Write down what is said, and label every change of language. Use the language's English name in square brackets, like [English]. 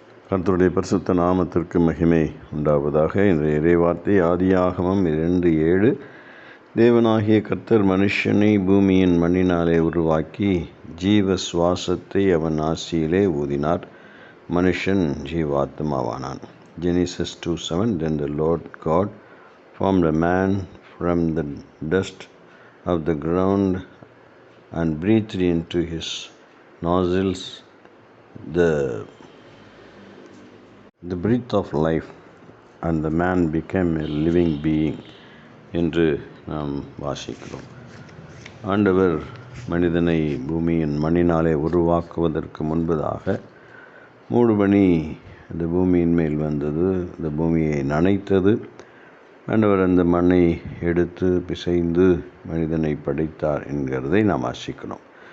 [Tamil] கர்த்தருடைய பரிசுத்த நாமத்திற்கு மகிமை உண்டாவதாக. இன்றைய இறைவார்த்தை ஆதியாகமம் 2:7. தேவனாகிய கர்த்தர் மனுஷனை பூமியின் மண்ணினாலே உருவாக்கி ஜீவ சுவாசத்தை அவன் நாசியிலே ஊதினார், மனுஷன் ஜீவாத்மாவானான். [English] Genesis 2:7. Then the Lord God formed a man from the dust of the ground and breathed into his nostrils the breath of life, and the man became a living being [Tamil] என்று நாம் வாசிக்கிறோம். ஆண்டவர் மனிதனை பூமியின் மண்ணினாலே உருவாக்குவதற்கு முன்பதாக மூடுபனி இந்த பூமியின் மேல் வந்தது, இந்த பூமியை நனைத்தது. ஆண்டவர் அந்த மண்ணை எடுத்து பிசைந்து மனிதனை படைத்தார் என்கிறதை நாம் வாசிக்கிறோம்.